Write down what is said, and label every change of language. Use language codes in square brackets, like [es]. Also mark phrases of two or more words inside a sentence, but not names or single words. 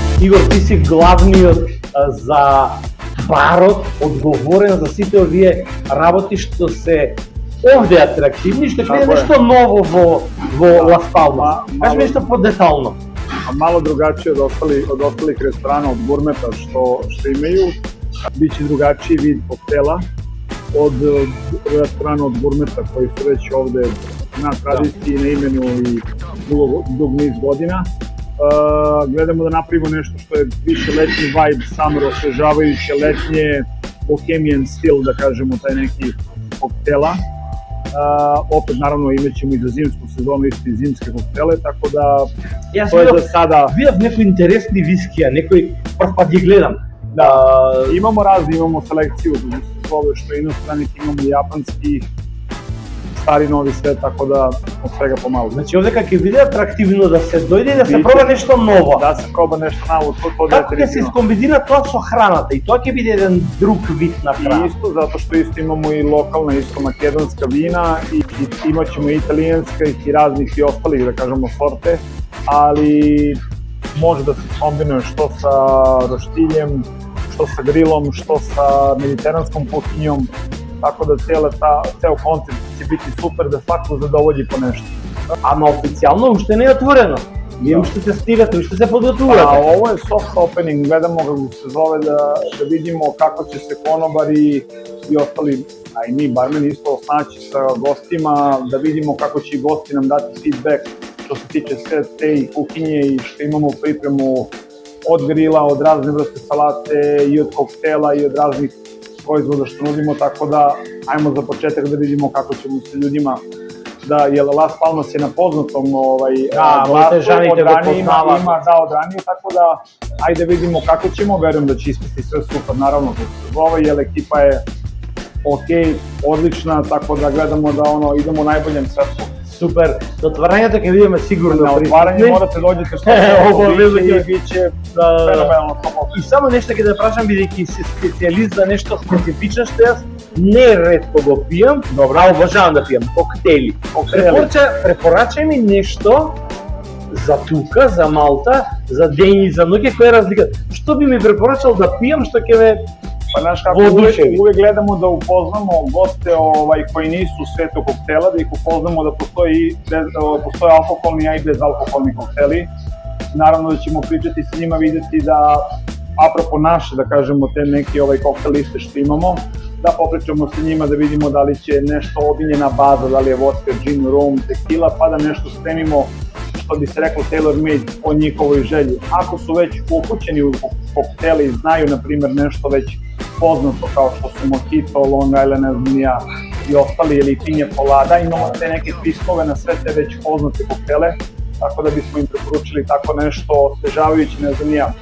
[mk] Игор, ти си главниот за барот, одговорен за сите овие работи што се овде атрактивни, што ќе биде нешто ново во Лас Палмас. Кажи ми нешто подетално. [sr] Malo drugačije od ostalih restorana, od gurmeta što imaju. Biće drugačiji vid koktela od restorana od gurmeta koji su već ovde na tradiciji, na imenu i dug niz godina. Gledamo da napravimo nešto što je više letnji vibe, summer, osvežavajuće, letnje, bohemian stil, da kažemo, taj neki koktela. Opet naravno imat ćemo i za zimsku sezonu isto i zimske koktele, tako da to je za sada... [mk] Видов некои интересни вискија, некои прв пат ги гледам. [sr] Da, imamo razne, imamo selekciju, ove što inostranih, imamo japanski, stari novi sve, tako da od svega pomalo. [mk] Значи овде ќе биде атрактивно да се дојде и да се проба нешто ново. Да се проба нешто ново, Како ќе се искомбинира тоа со храната и тоа ќе биде еден друг вид на храна. [sr] I isto, zato što isto imamo i lokalna, isto makedonska vina i imat ćemo i italijanskih i raznih i ostalih, da kažemo, sorte, ali može da se kombinuje što sa roštiljem, što sa grilom, što sa mediteranskom kuhinjom, tako da ceo koncept će biti super da svako zadovolji po nešto. [mk] Ама официјално уште не е отворено. Вие уште тестирате, уште се подготвувате. [sr] Ovo je [en] soft opening, [sr] gledamo kako se zove da vidimo kako će se konobari i ostali, a i mi barmeni isto snaći sa gostima, da vidimo kako će i gosti nam dati feedback što se tiče sve te kuhinje i što imamo pripremu od grila, od razne vrste salate i od koktela i od raznih proizvoda što nudimo, tako da ajmo za početak da vidimo kako ćemo se ljudima jer Las Palmas je na poznatom glasu, od ranije ima od ranije, tako da ajde vidimo kako ćemo, verujem da će ispasti sve super, naravno kako se zove, jer ekipa je ok, odlična, tako da gledamo da idemo u najboljem svetlu. [mk] Супер. [sr] Do otvaranja [mk] ќе видиме сигурно. На отварање морате доđете што и биće феноменално. И само нешто ќе да прашам, бидејќи си специјалист за нешто специфично што јас не ретко го пијам, а обожавам да пијам коктели. Препорачај ми нешто за тука, за Малта, за ден и за ноќе, која е разлика? Што би ми препорачал да пијам што ќе ме [sr] Pa znaš kako, uvek gledamo da upoznamo goste koji nisu u svetu koktela, da ih upoznamo da postoje alkoholni, a i bezalkoholni kokteli. Naravno da ćemo pričati sa njima, videti da, apropo naše, da kažemo, te neke koktel liste što imamo, da popričamo sa njima, da vidimo da li će nešto obiljena baza, da li je vodka, gin, rum, tequila, pa da nešto spremimo što bi se reklo [en] tailor made [sr] po njihovoj želji. Ako su već upućeni u kokteli i znaju, na primjer, nešto već poznato kao što su Mojito, Long Island, ne znam ja, i ostali, ili Pinja Colada, imamo te neke twistove na sve te već poznate koktele, tako da bismo im preporučili tako nešto osvežavajuće, ne znam ja.